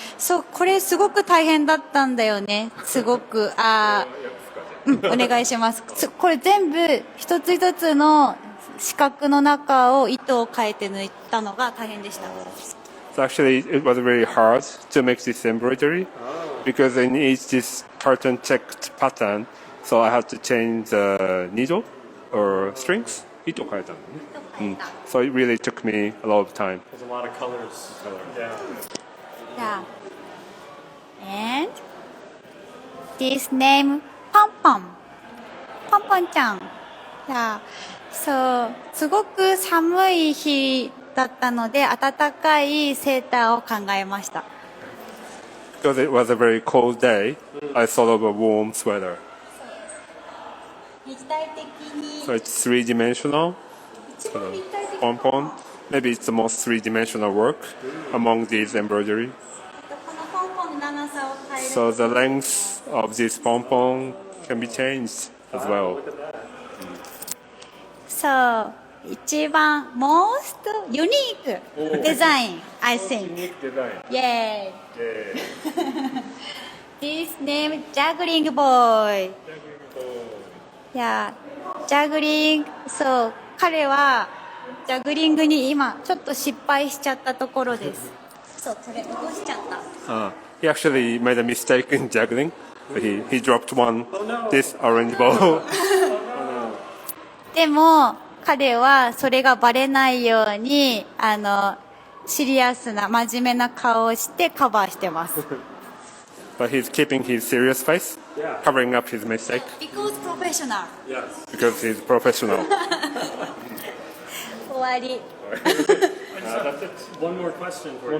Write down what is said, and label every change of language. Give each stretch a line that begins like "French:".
Japanese: So これすごく大変だったんだよね。すごくお願いします。これ全部一つ一つの四角の中を糸を変えて抜いたのが大変でした。
English: So actually, it was very hard to make this embroidery because I need this tartan checked pattern. So I had to change the needle or strings.
Japanese: 糸変えたのね。
English: So it really took me a lot of time. There's a lot of colors. Yeah. And this name Pom Pom. Pom Pom ちゃん。Yeah.
Japanese: So すごく寒い日だったので暖かいセーターを考えました。
English: Because it was a very cold day, I thought of a warm sweater.
Japanese: 立体的に
English: So it's three-dimensional.
Japanese: 一番立体的
English: Pom-pom. Maybe it's the most three-dimensional work among these embroidery.
Japanese: このポンポンの長さを変える
English: So the length of this pom-pom can be changed as well.
Japanese: So 一番
English: most unique design I think Yay This name juggling boy Yeah juggling So
Japanese: 彼はジャグリングに今ちょっと失敗しちゃったところですそうそれ落としちゃった
English: He actually made a mistake in juggling. He dropped this orange ball.
Japanese: でも彼はそれがバレないようにシリアスな真面目な顔をしてカバーしてます
English: But he's keeping his serious face, covering up his mistake. Because professional Because he's professional.
Japanese: 終わり
English: One more question for you.